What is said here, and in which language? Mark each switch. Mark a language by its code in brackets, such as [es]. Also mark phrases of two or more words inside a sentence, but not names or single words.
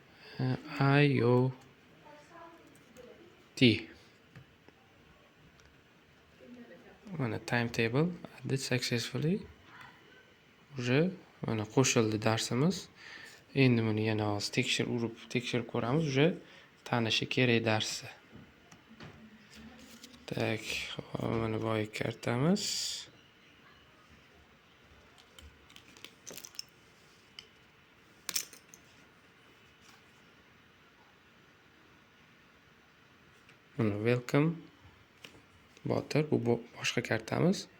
[uz] IOT mana [en] timetable added successfully [uz] уже mana qo'shildi darsimiz. Endi buni yana hozir tekshirib ko'ramiz, уже tanishi kerak darsi. Tak, mana boy kartamiz. Mana welcome Botir, bu boshqa kartamiz.